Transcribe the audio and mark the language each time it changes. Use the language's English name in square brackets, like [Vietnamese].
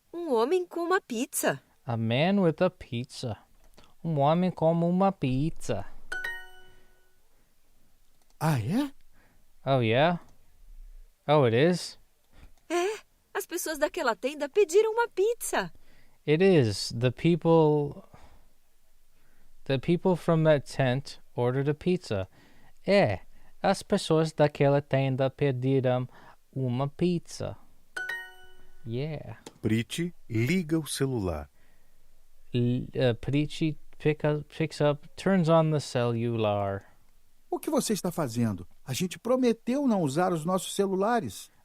[Portuguese] um homem com uma pizza. [English] a man with a pizza. [Portuguese] Homem com uma pizza. Ah, é? [English] Oh, yeah? Oh, it is? [Portuguese] É, as pessoas daquela tenda pediram uma pizza. [English] It is. The people from that tent ordered a pizza. [Portuguese] É, as pessoas daquela tenda pediram uma pizza. [English] Yeah. [Portuguese] Pretty liga o celular. [English] Petey picks up, turns on the cellular. [Portuguese] O que você está fazendo? A gente prometeu não usar os nossos celulares.